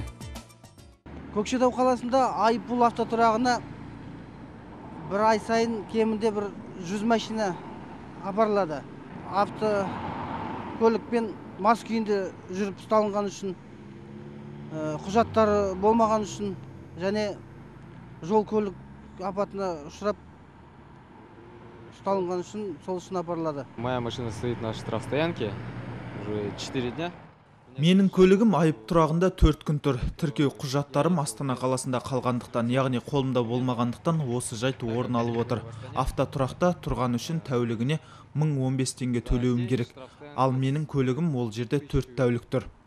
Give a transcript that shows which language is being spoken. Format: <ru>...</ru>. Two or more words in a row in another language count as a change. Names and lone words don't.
<kk>Көкшетау қаласында айыппұл автотұрағына бір ай сайын кемінде 100 машина апарылады. Автокөлікпен мас күйінде жүріп ұсталынған үшін, құжаттары болмаған үшін және жол көлік апатына ұшырап ұсталынған үшін сол үшін апарылады.</kk> <ru>Моя машина стоит на штрафстоянке уже 4 дня.</ru> <kk>Менің көлігім айып тұрағында 4 күн тұр. Тіркеу құжаттарым Астана қаласында қалғандықтан, яғни қолымда болмағандықтан осы жайт орын алып отыр. Автотұрақта тұрған үшін тәулігіне 1015 теңге төлеуім керек. Ал менің көлігім ол жерде 4 тәулік тұр.</kk>